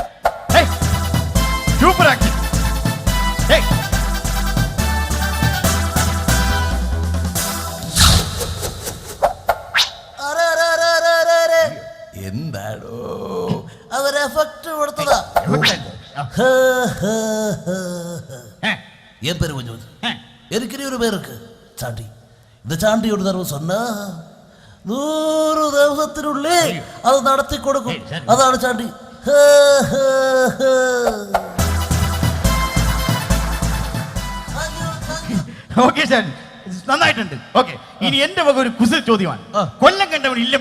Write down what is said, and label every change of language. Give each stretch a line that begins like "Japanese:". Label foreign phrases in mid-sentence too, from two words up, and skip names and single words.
English: super acting.
Malayalam: എന്താടോ അതൊരു എഫക്ട് കൊടുത്തതാ.
Tamil: என் பேரு கொஞ்சம் எனக்கு ஒரு பேர் இருக்கு சாண்டி. இந்த சாண்டியோட தர்மம் சொன்னா
Malayalam: 100 ദിവസത്തിനുള്ളിൽ അത് നടത്തി കൊടുക്കും. അതാണ് ചാണ്ടി. ഓക്കെ സാർ, നന്നായിട്ടുണ്ട്. ഓക്കെ, ഇനി എന്റെ വക ഒരു കുസൃ ചോദ്യമാണ്. കൊല്ലം കണ്ടവൻ ഇല്ലം